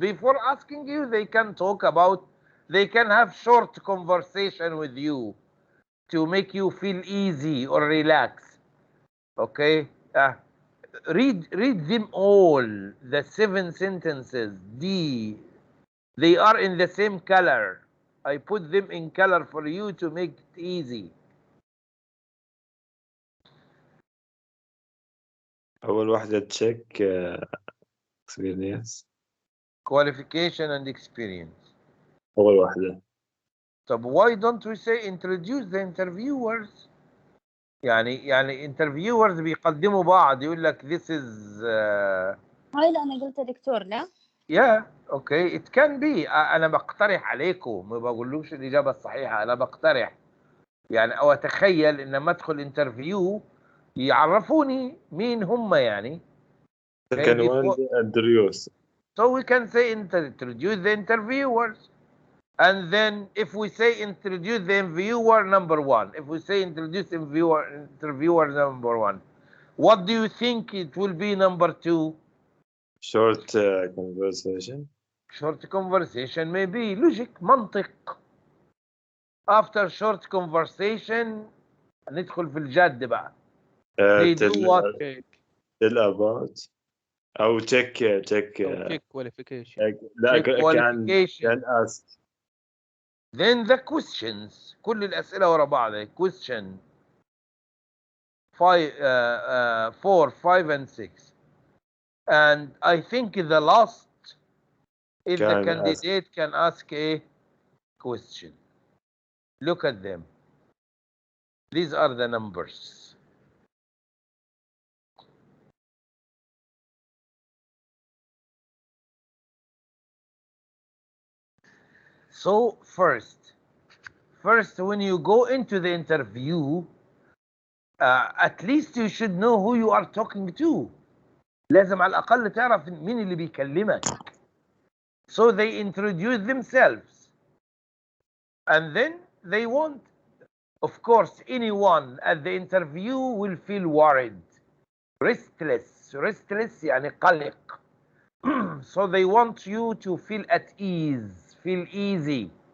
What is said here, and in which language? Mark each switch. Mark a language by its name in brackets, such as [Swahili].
[English] Before asking you, they can have short conversation with you to make you feel easy or relax. Okay, read them all, the 7 sentences. D, they are in the same color. I put them in color for you to make it easy. [Arabic] أول واحدة تشيك experience. [English] Qualification and experience. [Arabic] أول واحدة. [English] طب why don't we say introduce the interviewers? [Arabic] يعني interviewers بيقدموا بعض يقول لك [English] this is [Arabic] هاي اللي أنا قلت دكتور لا؟ [English] yeah okay it can be. [Arabic] أنا بقترح عليكم، ما بقولوش الإجابة الصحيحة، أنا بقترح يعني أو أتخيل إن لما أدخل انترفيو يعرفوني مين هم يعني. [English] Second one, introduce. So we can say introduce the interviewers. And then if we say introduce the interviewer number 1, if we say introduce interviewer number 1, what do you think it will be number 2? Short conversation. short conversation may be logic منطق. after short conversation [Arabic] ندخل في الجد بقى. [English] they do what tell about [Arabic] أو [English] check أو check qualification. [Arabic] لا [English] check qualification. can ask. then the questions [Arabic] كل الأسئلة ورا بعض [English] question 4 5 and 6 and I think the last if the candidate can ask a question. Look at them. These are the numbers. So first when you go into the interview at least you should know who you are talking to. [Arabic] لازم على الأقل تعرف مين اللي بيكلمك. [English] So they introduce themselves and then they want, of course, anyone at the interview will feel worried, restless [Arabic] يعني قلق. [English] So they want you to feel at ease, feel easy.